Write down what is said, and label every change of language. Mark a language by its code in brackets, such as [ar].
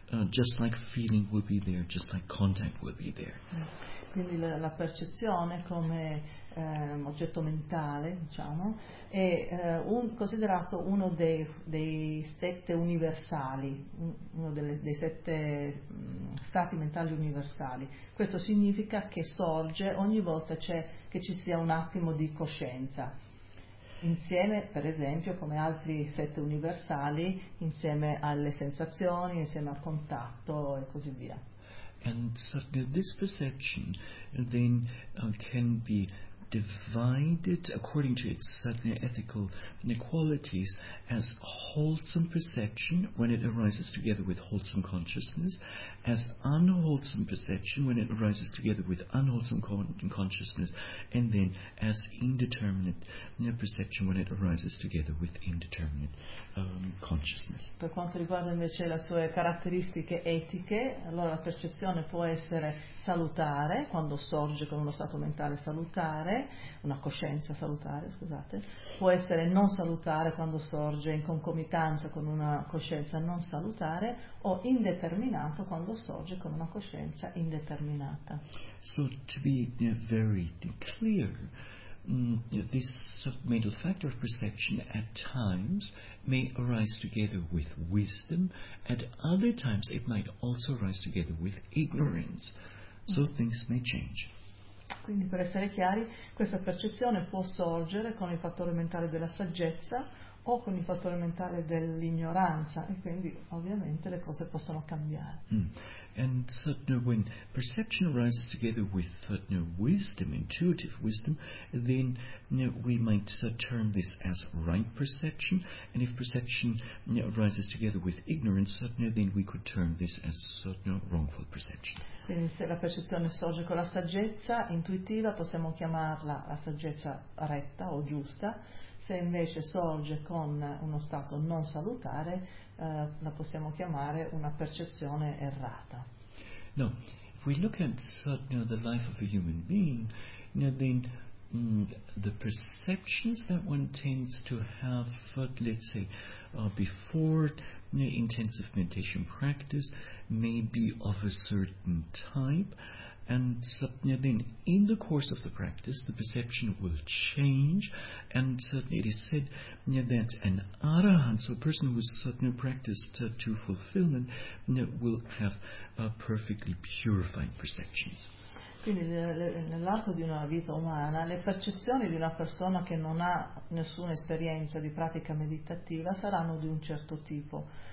[en] Just like feeling will be there, just like contact will be there. [it] Quindi la percezione come oggetto mentale, diciamo, è considerato uno dei sette universali, uno dei sette stati mentali universali. Questo significa che sorge ogni volta che ci sia un attimo di coscienza. Insieme, per esempio, come altri sette universali, insieme alle sensazioni, insieme al contatto e così via. [en] And suddenly this perception then can be divided according to its certain ethical qualities as wholesome perception when it arises together with wholesome consciousness, as unwholesome perception when it arises together with unwholesome consciousness, and then as indeterminate perception when it arises together with indeterminate consciousness. [it] Per quanto riguarda invece le sue caratteristiche etiche, allora la percezione può essere salutare quando sorge con uno stato mentale salutare, una coscienza salutare, scusate, può essere non salutare quando sorge in concomitanza con una coscienza non salutare, o indeterminato quando sorge con una coscienza indeterminata. [en] So to be very clear, this mental factor of perception at times may arise together with wisdom, at other times it might also arise together with ignorance, so things may change. [it] Quindi, per essere chiari, questa percezione può sorgere con il fattore mentale della saggezza o con il fattore mentale dell'ignoranza, e quindi ovviamente le cose possono cambiare. [en] And certainly when perception arises together with wisdom, intuitive wisdom, then we might term this as right perception, and if perception arises together with ignorance, then we could term this as wrongful perception. [it] Quindi se la percezione sorge con la saggezza intuitiva, possiamo chiamarla la saggezza retta o giusta. Se invece sorge con uno stato non salutare, la possiamo chiamare una percezione errata. [en] No, if we look at the life of a human being, then the perceptions that one tends to have, let's say, before intensive meditation practice, may be of a certain type. And then in the course of the practice, the perception will change, and it is said that an arahant, so a person who has practiced to fulfillment, will have perfectly purified perceptions. [it] Quindi nell'arco di una vita umana, le percezioni di una persona che non ha nessuna esperienza di pratica meditativa saranno di un certo tipo.